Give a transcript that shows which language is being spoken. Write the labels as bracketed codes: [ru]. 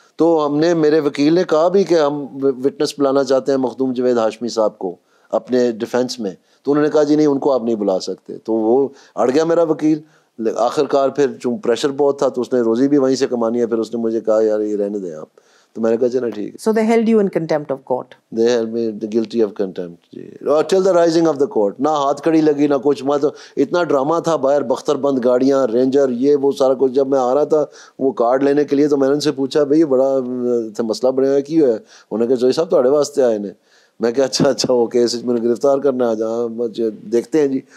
[ur] تو ہم نے, میرے وکیل نے کہا بھی کہ ہم وٹنس بلانا چاہتے ہیں مخدوم جوید ہاشمی صاحب کو اپنے ڈیفینس میں, تو انہوں نے کہا جی نہیں, ان کو آپ نہیں بلا سکتے. تو وہ اڑ گیا میرا وکیل. آخر کار پھر چونکہ پریشر بہت تھا تو اس نے روزی بھی وہیں سے کمانی ہے, پھر اس نے مجھے کہا یار یہ رہنے دیں آپ. تو میں نے کہا چلے ٹھیک ہے. [en] So they held you in contempt of court. They held me guilty of contempt جی, till the rising of the court. [ur] نہ ہاتھ کڑی لگی نہ کچھ. میں تو اتنا ڈرامہ تھا باہر, بختر بند گاڑیاں, رینجر, یہ وہ سارا کچھ. جب میں آ رہا تھا وہ کارڈ لینے کے لیے تو میں نے ان سے پوچھا بھائی بڑا مسئلہ بنے ہوا کی ہے. انہوں نے کہا جوئی صاحب [pa] تھوڑے واسطے آئے نے. [ur] میں کہا اچھا وہ کیس میں گرفتار کرنا ہے, جہاں دیکھتے ہیں جی.